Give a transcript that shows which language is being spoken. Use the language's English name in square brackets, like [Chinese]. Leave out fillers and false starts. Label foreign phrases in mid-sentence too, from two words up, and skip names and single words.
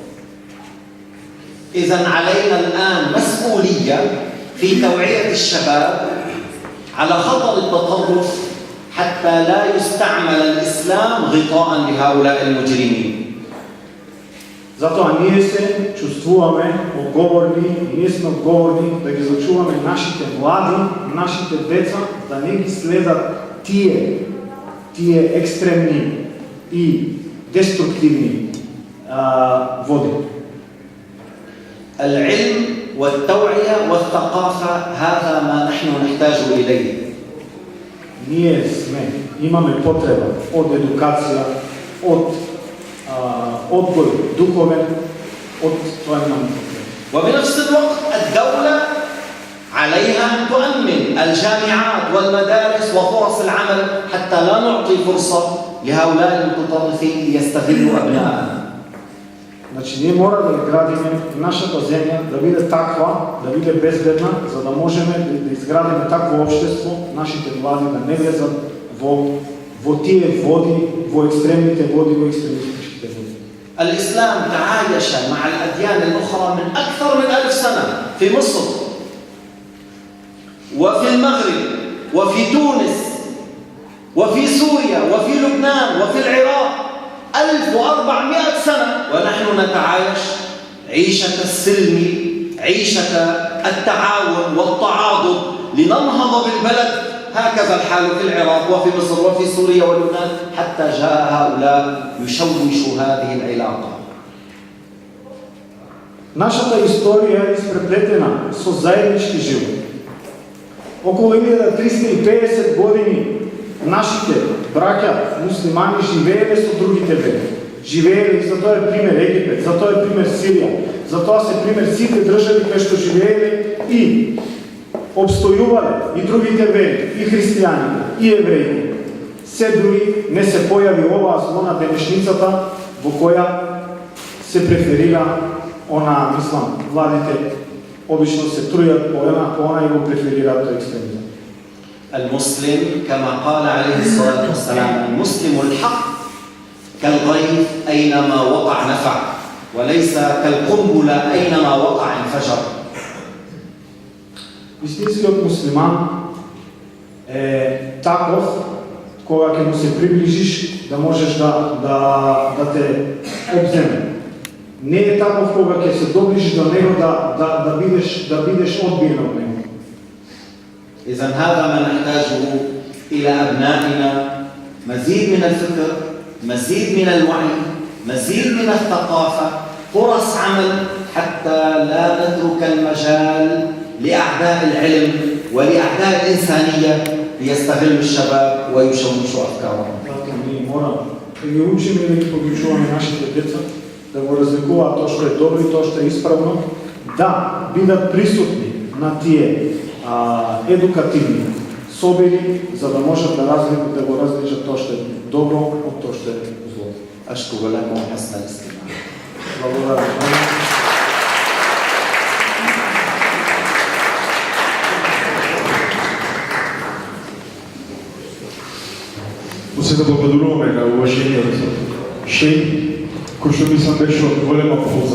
[Arabic] إذن علينا الآن مسؤولية في توعية الشباب على خطر التطرف حتى لا يستعمل الإسلام غطاء لهؤلاء المجرمين. [Macedonian] Затоа ние се чувствуваме одговорни, ние сме одговорни да ги зачуваме нашите млади, нашите деца, да не ги следат тие екстремни и деструктивни води. [Arabic] العلم والتوعية والثقافة هذا ما نحن نحتاج إليه. [Macedonian] Ние имаме потреба од едукација, од одгој духовен, од тоа имаме потреба. [Arabic] وبنفس الوقت الدولة عليها أن تؤمن الجامعات والمدارس وفرص العمل حتى لا نعطي فرصة لهؤلاء المتطرفين ليستغلوا أبناءنا. [Macedonian] Значи, ние мора да градиме нашата земја да биде таква, да биде безбедна, за да можеме да изградиме такво општество, нашите млади да не влезат во тие води, во екстремните води, во екстремистичките води. [Arabic] الإسلام تعايش مع الأديان الأخرى من أكثر من 1000 سنة في مصر وفي المغرب وفي تونس وفي سوريا وفي لبنان وفي العراق 1400 سنة ونحن نتعايش عيشة السلم، عيشة التعاون والتعاضد لننهض بالبلد. هكذا الحال في العراق وفي مصر وفي سوريا ولبنان حتى جاء هؤلاء يشوشوا هذه العلاقة. [Macedonian] Нашата историја е испреплетена со заеднички живот. Околу 1350 години нашите браќа муслимани живееле со другите вери. Живееле, и затоа е пример Египет, затоа е пример Сирија, затоа се пример сите држави кои што живееле и обстојувале и другите вери, и христијани, и евреи. Се дури не се појави оваа зло на денешницата во која се преферира она ислам. Владите обично се трујат по она и го преферираат тој екстремизам. [Arabic] المسلم كما قال عليه الصلاة والسلام المسلم الحق كالغيث أينما وقع نفع وليس كالقنبلة أينما وقع انفجر. [Macedonian] Истинскиот муслиман е таков кога ќе му се приближиш да можеш да те обземе. Не е таков кога ќе се доближиш до него да бидеш одбиен од него. [Arabic] إذن هذا ما نحتاجه إلى أبنائنا، مزيد من الفكر، مزيد من الوعي، مزيد من الثقافة، فرص عمل حتى لا نترك المجال لأعداء العلم ولأعداء الإنسانية ليستغلوا الشباب ويشوشوا أفكارهم. [Macedonian] Затоа ние мора да ги учиме и да ги подучуваме нашите деца, да го разликуваат тоа што е добро и тоа што е исправно, да бидат присутни на тие едукативни собери, за да можат да го различат тоа што е добро од тоа што е зло. [Arabic] أشكر لكم حسن الاستماع. [Macedonian] Благодарам. Се да благодаруваме на уважениот Шеј, кој што мислам беше од голема полза.